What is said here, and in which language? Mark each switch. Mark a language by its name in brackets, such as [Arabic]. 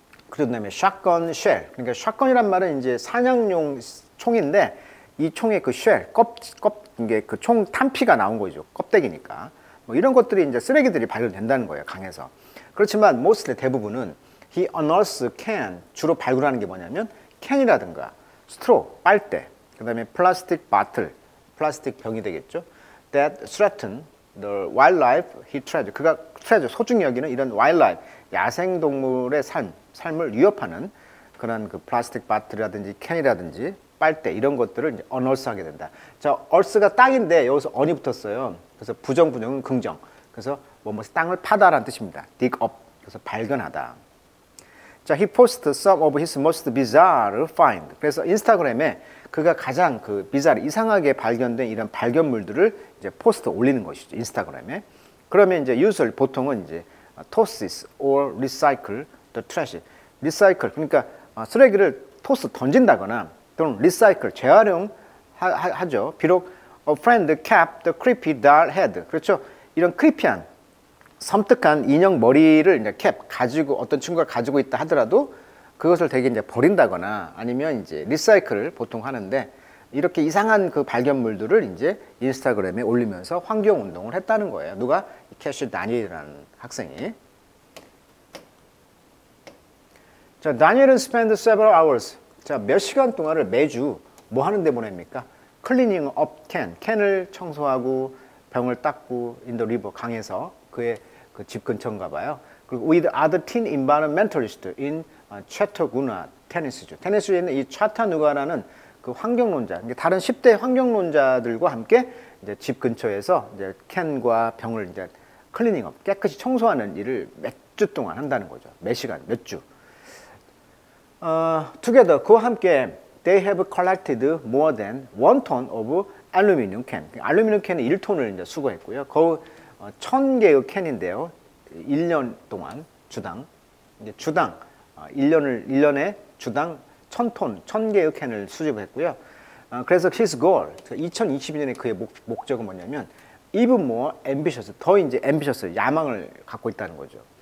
[Korean] 그다음에 샷건 쉘, 그러니까 샷건이란 말은 이제 사냥용 총인데 이 총의 그 쉘, 이게 그 총 탄피가 나온 거죠. 껍데기니까. 이런 것들이 이제 쓰레기들이 발견된다는 거예요, 강에서. 그렇지만 mostly 대부분은 [English] he unearths can, [Korean] 주로 발굴하는 게 뭐냐면 캔이라든가 스트로, 빨대, 그다음에 플라스틱 바틀, 플라스틱 병이 되겠죠. [English] that threaten the wildlife he treasures. [Korean] 그가 treasure, 소중히 여기는 이런 wildlife, 야생 동물의 삶을 위협하는 그런 그 플라스틱 바틀이라든지 캔이라든지 빨대, 이런 것들을 이제 unearth하게 된다. 자, earth가 땅인데 여기서 on이 붙었어요. 그래서 부정은 긍정. 그래서 땅을 파다라는 뜻입니다. dig up. 그래서 발견하다. [English] 자, he posts some of his most bizarre find. [Korean] 그래서 인스타그램에 그가 가장 그 bizarre, 이상하게 발견된 이런 발견물들을 이제 포스트 올리는 것이죠. 인스타그램에. 그러면 이제 [English] usually [Korean] 보통은 이제 [English] tosses or recycle the trash. [Korean] recycle, 그러니까 쓰레기를 토스, 던진다거나 또는 recycle, 재활용하죠. 비록 [English] a friend kept the creepy doll head. [Korean] 그렇죠. 이런 크리피한 섬뜩한 인형 머리를 이제 캡 가지고 어떤 친구가 가지고 있다 하더라도 그것을 되게 이제 버린다거나 아니면 이제 리사이클을 보통 하는데 이렇게 이상한 그 발견물들을 이제 인스타그램에 올리면서 환경 운동을 했다는 거예요. 누가? 캐시 다니엘이라는 학생이. 자, 다니엘은 [English] spend several hours. [Korean] 자, 몇 시간 동안을 매주 뭐 하는데 보냅니까? [English] cleaning up [Korean] 캔을 청소하고 병을 닦고 [English] in the river [Korean] 강에서 그의 그 집 근처인가 봐요. [English] 그리고 with other teen environmentalists in Chattanooga, 테네시주. [Korean] 테네시주에 있는 이 차타누가라는 그 환경론자, 다른 10대 환경론자들과 함께 이제 집 근처에서 이제 캔과 병을 이제 클리닝업, 깨끗이 청소하는 일을 몇 주 동안 한다는 거죠. 몇 시간, 몇 주. [English] Together, [Korean] 그와 함께 [English] they have collected more than 1ton of aluminum can. [Korean] 알루미늄 캔은 1톤을 이제 수거했고요. 거의 1000개의 캔인데요. 1년 동안 주당, 이제 주당 1년에 주당 1000톤, 1000개의 캔을 수집했고요. 그래서 [English] his goal, [Korean] 2022년에 그의 목적은 뭐냐면 [English] even more ambitious, [Korean] 더 이제 ambitious, 야망을 갖고 있다는 거죠.